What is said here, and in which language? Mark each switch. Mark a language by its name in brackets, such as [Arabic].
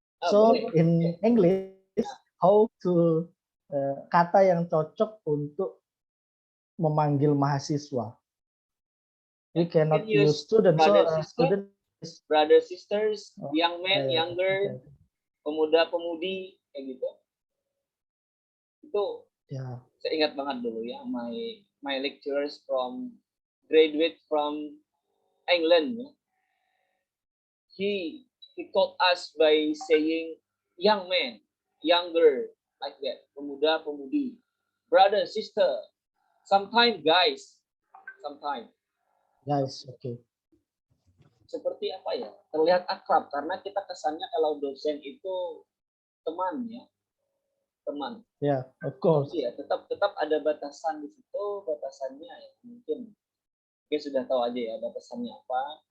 [English] So in English, how to [Indonesian] kata yang cocok untuk memanggil mahasiswa. [English] We cannot use student. So student, brother, sisters, young man, younger, okay. [Indonesian] Pemuda-pemudi kayak gitu. Itu [English] Yeah. [Indonesian] saya ingat banget dulu ya, [English] my lecturers graduate from England. [Indonesian] Ya. [English] He taught us by saying young man, younger, like that, [Indonesian] pemuda-pemudi, [English] brother, sister, sometimes guys, Okay. [Indonesian] seperti apa ya, terlihat akrab karena kita kesannya kalau dosen itu teman ya, teman. [English] Yeah, of course. [Indonesian] Ya, tetap ada batasan di situ, batasannya ya mungkin sudah tahu aja ya batasannya apa.